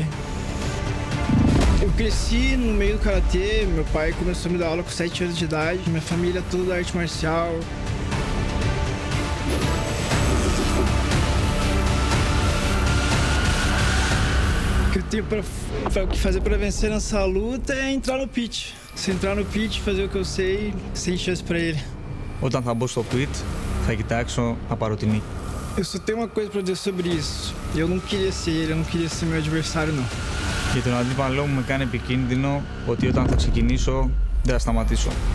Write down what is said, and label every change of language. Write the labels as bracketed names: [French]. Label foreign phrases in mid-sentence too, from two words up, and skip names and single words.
[Portuguese] Eu cresci no meio do karatê, meu pai começou a me dar aula com 7 anos de idade, minha família é toda da arte marcial. O que eu tenho pra fazer pra vencer nessa luta é entrar no pit. Se entrar no pit, fazer o que eu sei, sem chance pra ele. [Greek] Όταν θα μπω στο pit, θα κοιτάξω να πάρω την νίκη. [Portuguese] Eu só tenho uma coisa pra dizer sobre isso. Eu não queria ser ele, eu não queria ser meu adversário, não. [Greek] Για τον αντίπαλό μου με κάνει επικίνδυνο ότι όταν θα ξεκινήσω, δεν θα σταματήσω.